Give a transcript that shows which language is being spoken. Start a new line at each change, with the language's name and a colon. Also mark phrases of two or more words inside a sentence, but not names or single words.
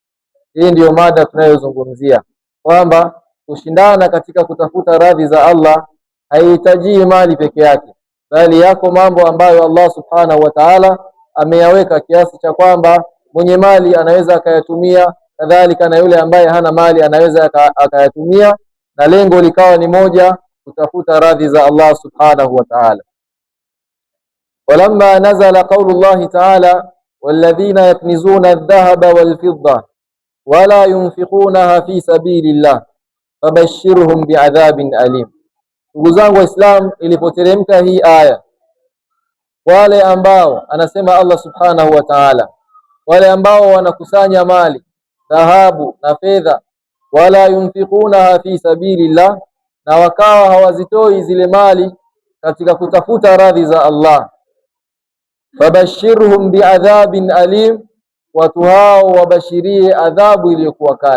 Swahili: Hii ndiyo mada tunayozungumzia, kwamba kushindana katika kutafuta radhi za Allah haihitaji mali peke yake, bali yako mambo ambayo Allah
Arabic: سبحانه وتعالى
Swahili: ameyaweka kiasi cha kwamba mwenye mali anaweza akayatumia, kadhalika na yule ambaye hana mali anaweza akayatumia, na lengo likawa ni moja, kutafuta radhi za Allah
Arabic: سبحانه وتعالى. ولما نزل قول الله تعالى والذين يكنزون الذهب والفضة ولا ينفقونها في سبيل الله فبشرهم بعذاب أليم.
Swahili: Ndugu zangu Waislamu, ilipoteremka hii aya, wale ambao anasema Allah
Arabic: سبحانه وتعالى,
Swahili: wale ambao wanakusanya mali, dhahabu na fedha,
Arabic: ولا ينفقونها في سبيل الله,
Swahili: na wakawa hawazitoi zile mali katika kutafuta radhi za Allah,
Arabic: فبشرهم بعذاب أليم,
Swahili: watu hao wabashirie adhabu iliyokuwa kali.